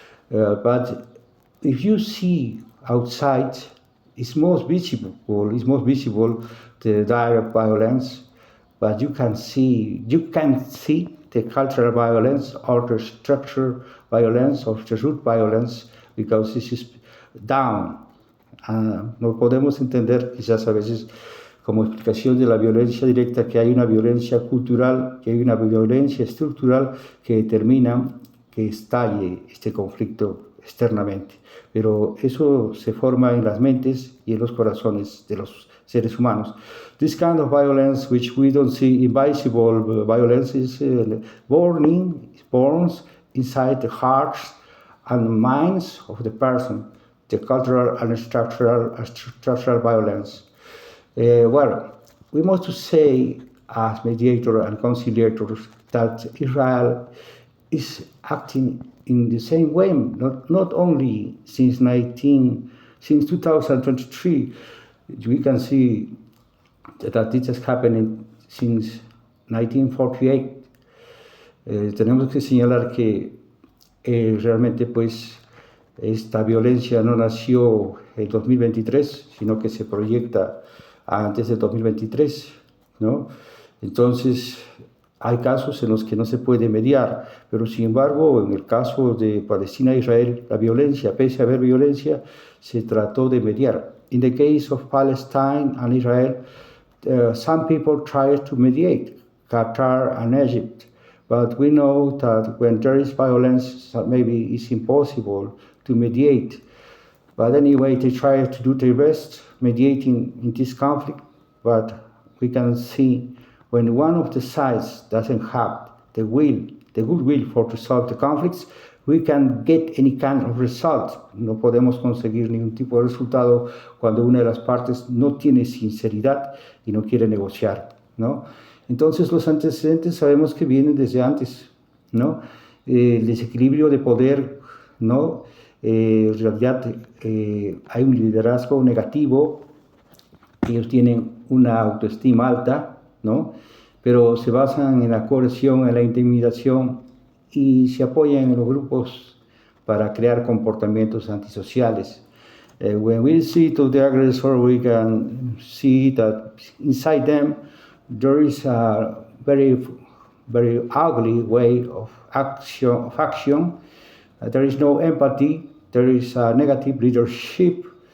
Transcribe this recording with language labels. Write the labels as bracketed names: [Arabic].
[English] But if you see outside, it's most visible the direct violence, but you can see the cultural violence or the structural violence or the root violence, because this is down. [Spanish] No podemos entender quizás a veces como explicación de la violencia directa que hay una violencia cultural, que hay una violencia estructural que determina que estalle este conflicto externamente. Pero eso se forma en las mentes y en los corazones de los seres humanos. [English] This kind of violence, which we don't see invisible violence, is born inside the hearts and minds of the person, the cultural and structural violence. Well, we must say, as mediator and conciliators, that Israel is acting in the same way, not only since 2023. We can see that this has happened since 1948. [Spanish] Tenemos que señalar que realmente pues esta violencia no nació en 2023, sino que se proyecta antes de 2023, ¿no? Entonces, hay casos en los que no se puede mediar, pero sin embargo, en el caso de Palestina e Israel, la violencia, pese a haber violencia, se trató de mediar. [English] In the case of Palestine and Israel, some people tried to mediate, Qatar and Egypt, but we know that when there is violence, maybe it's impossible to mediate. But anyway, they try to do their best mediating in this conflict, but we can see when one of the sides doesn't have the goodwill for to solve the conflicts, we can get any kind of result. [Spanish] No podemos conseguir ningún tipo de resultado cuando una de las partes no tiene sinceridad y no quiere negociar, ¿no? Entonces los antecedentes sabemos que vienen desde antes, ¿no? El desequilibrio de poder, ¿no? En realidad hay un liderazgo negativo, ellos tienen una autoestima alta, ¿no? Pero se basan en la coerción, en la intimidación y se apoyan en los grupos para crear comportamientos antisociales. [English] When we see to the aggressor, we can see that inside them there is a very, very ugly way of action. There is no empathy. There is a negative leadership.